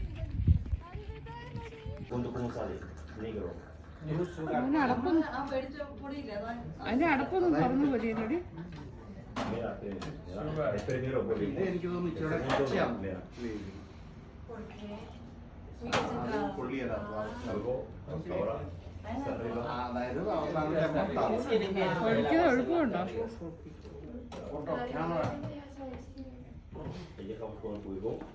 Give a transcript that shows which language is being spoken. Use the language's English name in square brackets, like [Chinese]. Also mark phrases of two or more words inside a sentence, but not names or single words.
[Spanish] Punto pronunciale, negro. [Malayalam] അതിന്റെ അടപ്പൊന്നും തുറന്നു പോലെയല്ലേ? എനിക്ക് തോന്നുന്നു ഇച്ചിരി പച്ചയാണ്. അതായത് ഒഴിക്കാൻ എളുപ്പമുണ്ടോ? [Spanish] Dejamos con el fuego.